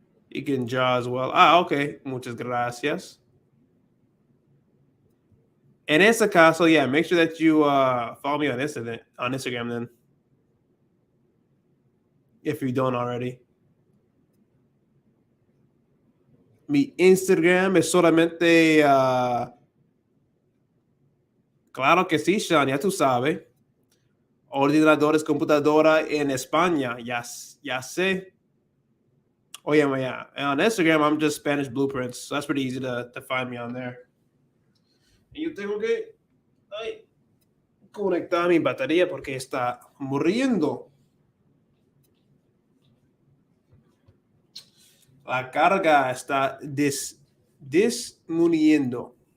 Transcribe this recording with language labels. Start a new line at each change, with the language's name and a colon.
English: You can draw as well. Okay.
Spanish: Muchas gracias. En ese caso,
English: yeah, make sure that you follow me on Instagram then, if you don't already.
Spanish: Mi Instagram es solamente, claro que sí, Sean, ya tú sabes. Ordenadores, computadora en España, ya sé.
English: Oh yeah. And on Instagram, I'm just Spanish Blueprints. So that's pretty easy to find me on there.
Spanish: Y yo tengo que conectar mi batería porque está muriendo. La carga está disminuyendo.